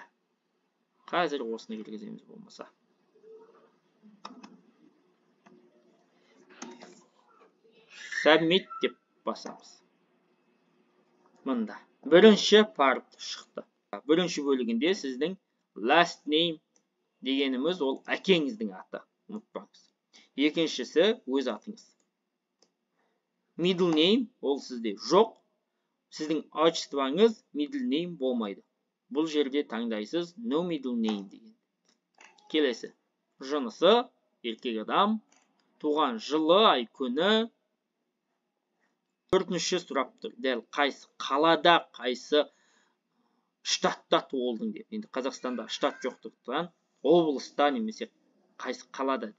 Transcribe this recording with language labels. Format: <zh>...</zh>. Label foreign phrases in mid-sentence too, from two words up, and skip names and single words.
<kk>Қазір осыны кіргіземіз болмаса. Submit деп басамыз. Мында. Бірінші part шықты. Бірінші бөлігінде сіздің</kk> <en>last name</en> <kk>дегеніміз ол әкеңіздің аты. Ұмытпаңыз. Екіншісі өз атыңыз.</kk> <en>Middle name</en> <kk>ол сізде жоқ. Сіздің отчествоңыз</kk> <en>middle name</en> <kk>болмайды. Бұл жерде таңдайсыз</kk> <en>no middle name</en> <kk>деген. Келесі. Жынысы, еркек адам, туған жылы, ай күні. Төртінші сұрап тұр. Дәл қайсы қалада, қайсы штатта туылдың деп. Енді Қазақстанда штат жоқтықтан облыста немесе қайсы қалада дейді.</kk>